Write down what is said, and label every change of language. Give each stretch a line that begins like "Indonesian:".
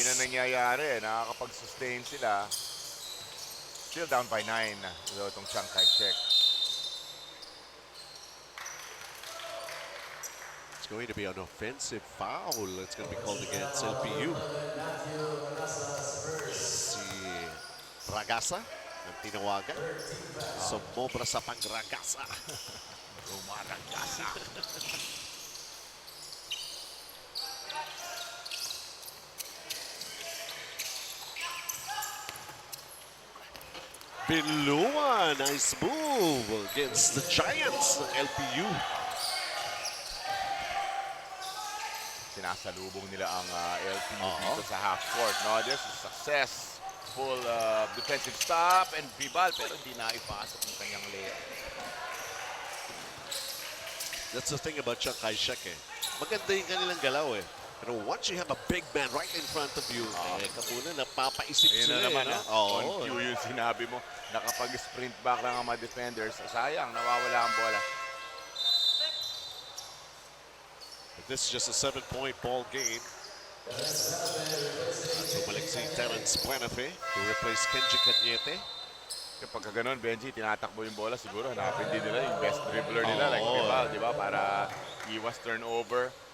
Filipino: yun ang nangyayari. Nakakapag-sustain sila.
English: Still down by 9
Filipino: itong Chiang Kai-shek.
English: It's going to be an offensive foul. It's going to be called against LPU.
Filipino: Si Ragasa ang tinawagan. Sumobra sa pagragasa. Rumaragasa.
English: Binluan, nice move against the Giants ng LPU.
Filipino: Sinasalubong nila ang LPU dito sa half court.
English: No, this is success. Full defensive stop and Vibal
Filipino: pero hindi na ipasok ng kanyang layup.
English: That's the thing about Chiang Kai-shek eh.
Filipino: Maganda yung kanilang galaw eh.
English: Pero once you have a big man right in front of you,
Filipino: kapuna napapaisip Ayun sila na naman, eh. on cue yung sinabi mo. Nakapag-sprint back lang ang mga defenders. Sayang, nawawala ang bola.
English: But this is just a 7-point ball game.
Filipino: At bumalik si Terence Buenafe to replace Kenji Cañete. Kapag gano'n, Benji, tinatakbo yung bola, siguro hanapin din nila yung best dribbler nila, like Vibal, di ba? Para iwas turnover.